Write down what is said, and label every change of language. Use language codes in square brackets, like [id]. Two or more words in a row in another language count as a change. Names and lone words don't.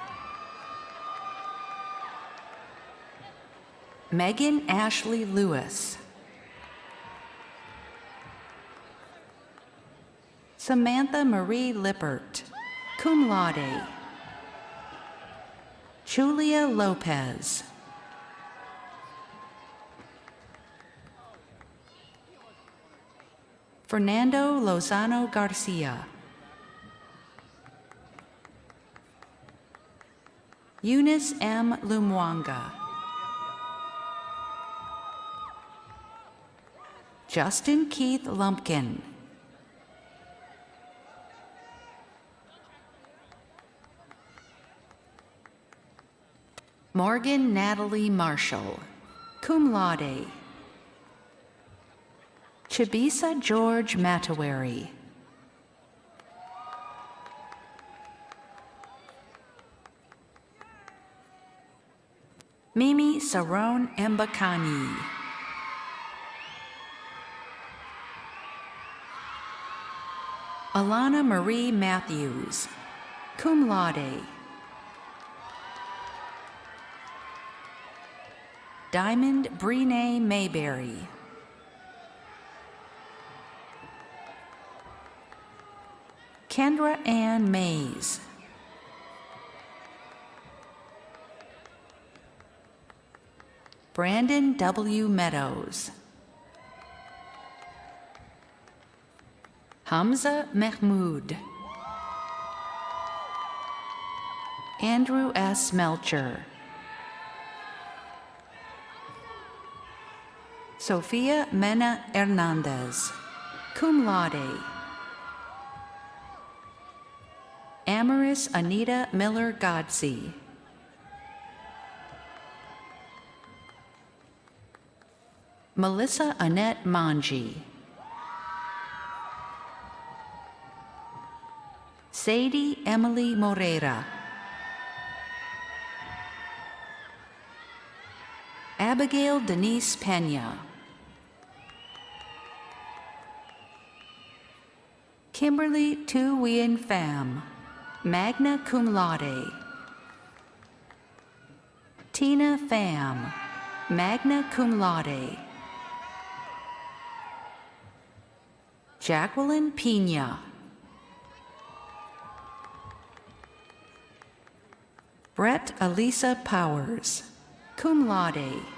[en] Megan Ashley Lewis. Samantha Marie Lippert, [la] cum laude. [en] Julia Lopez. Fernando Lozano Garcia. Eunice M. Lumwanga. Justin Keith Lumpkin. Morgan Natalie Marshall, [la] cum laude. [en] Chibisa George Matawari. Mimi Saron Mbakani. Alana Marie Matthews, [la] cum laude. [en] Diamond Brene Mayberry. Kendra Ann Mays. Brandon W. Meadows. Hamza Mahmood. Andrew S. Melcher. Sofia Mena Hernandez, [la] cum laude. [en] Amaris Anita Miller Godsey. Melissa Annette Manji. Sadie Emily Moreira. Abigail Denise Pena. Kimberly Tu Nguyen Pham, [la] magna cum laude. [en] Tina Pham, [la] magna cum laude. [en] Jacqueline Pena. Brett Elisa Powers, [la] cum laude.